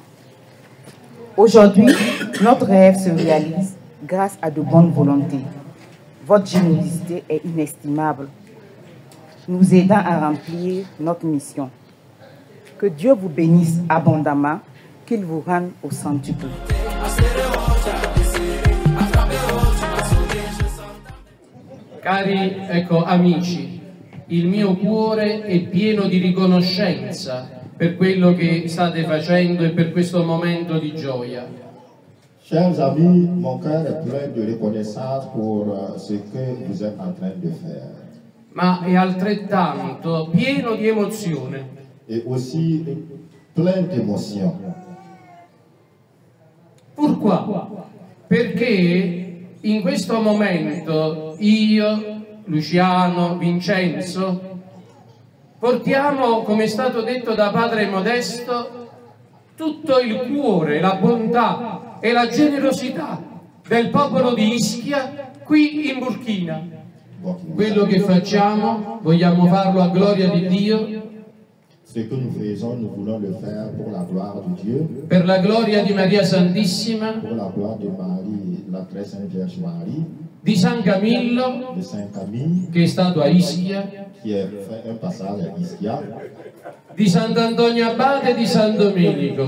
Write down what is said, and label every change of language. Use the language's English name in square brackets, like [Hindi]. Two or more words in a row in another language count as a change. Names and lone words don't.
[French] Aujourd'hui, notre rêve se réalise grâce à de bonnes volontés. Votre générosité est inestimable, nous aidant à remplir notre mission. Que Dieu vous bénisse abondamment, qu'il vous rende au centuple. [Italian] Cari amici, il mio cuore è pieno di riconoscenza per quello che state facendo e per questo momento di gioia. [French] Chers amis, mon cœur est plein de reconnaissance pour ce que vous êtes en train de faire. [Italian] Ma è altrettanto pieno di emozione. [French] Et aussi plein d'émotions. Pourquoi? [Italian] Perché in questo momento io, Luciano, Vincenzo, portiamo, come è stato detto da padre Modesto, tutto il cuore, la bontà e la generosità del popolo di Ischia qui in Burkina. Quello che facciamo vogliamo farlo a gloria di Dio. [French] Ce que nous faisons, nous voulons le faire pour la gloire de Dieu. [Italian] Per la gloria di Maria Santissima. [French] Pour la gloire de Marie, la très sainte Vierge Marie. [Italian] Di San Camillo, [French] de Saint Camille, [Italian] che è stato a Ischia. [French] Qui a fait un passage à Ischia. [Italian] Di Sant'Antonio Abate e di San Domenico.